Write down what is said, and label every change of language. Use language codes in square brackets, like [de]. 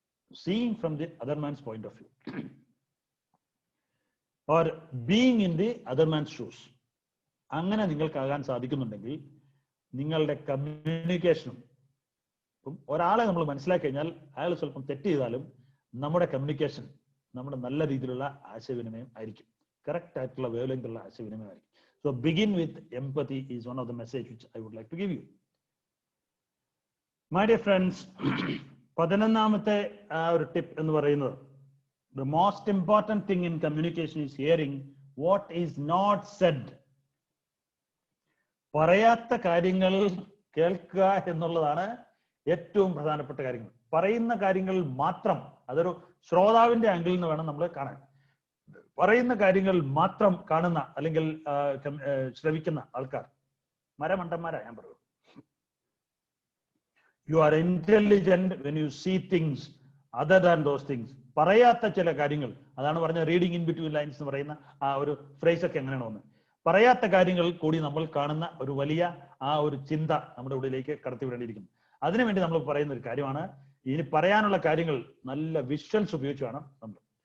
[en] Seeing from the other man's point of view or being in the other man's shoes. [ml] അങ്ങനെ നിങ്ങൾക്കാകാൻ സാധിക്കുന്നുണ്ടെങ്കിൽ നിങ്ങളുടെ കമ്മ്യൂണിക്കേഷനും, ഒരാളെ നമ്മൾ മനസ്സിലാക്കി കഴിഞ്ഞാൽ അയാൾ സ്വല്പം തെറ്റ് ചെയ്താലും നമ്മുടെ കമ്മ്യൂണിക്കേഷൻ നമ്മുടെ നല്ല രീതിയിലുള്ള ആശയവിനിമയം ആയിരിക്കും, കറക്റ്റ് ആയിട്ടുള്ള വേവ് ലെങ്ത് ഉള്ള ആശയവിനിമയം ആയിരിക്കും. [en] So begin with empathy is one of the message which I would like to give you. My dear friends, [ml] 11ാമത്തെ ഒരു ടിപ്പ് എന്ന് പറയുന്നത് [en] the most important thing in communication is hearing what is not said. [ml] പറയാത്ത കാര്യങ്ങൾ കേൾക്കുക എന്നുള്ളതാണ് ഏറ്റവും പ്രധാനപ്പെട്ട കാര്യങ്ങൾ. പറയുന്ന കാര്യങ്ങൾ മാത്രം, അതൊരു ശ്രോതാവിന്റെ ആംഗിളിൽ നിന്ന് വേണം നമ്മൾ കാണാൻ. പറയുന്ന കാര്യങ്ങൾ മാത്രം കാണുന്ന അല്ലെങ്കിൽ ശ്രവിക്കുന്ന ആൾക്കാർ മരമണ്ടന്മാരാ ഞാൻ പറയുന്നത്. [en] You are intelligent when you see things other than those things. [ml] പറയാത്ത ചില കാര്യങ്ങൾ, അതാണ് പറഞ്ഞ [en] reading in between lines [ml] എന്ന് പറയുന്ന ആ ഒരു ഫ്രേസ് ഒക്കെ എങ്ങനെയാണ് വന്നത്. പറയാത്ത കാര്യങ്ങൾ കൂടി നമ്മൾ കാണുന്ന ഒരു വലിയ ആ ഒരു ചിന്ത നമ്മുടെ ഉള്ളിലേക്ക് കടത്തിവിടേണ്ടിയിരിക്കുന്നു. അതിനുവേണ്ടി നമ്മൾ പറയുന്ന ഒരു കാര്യമാണ്, ഇനി പറയാനുള്ള കാര്യങ്ങൾ നല്ല വിഷ്വൽസ് ഉപയോഗിച്ച് വേണം നമ്മൾ.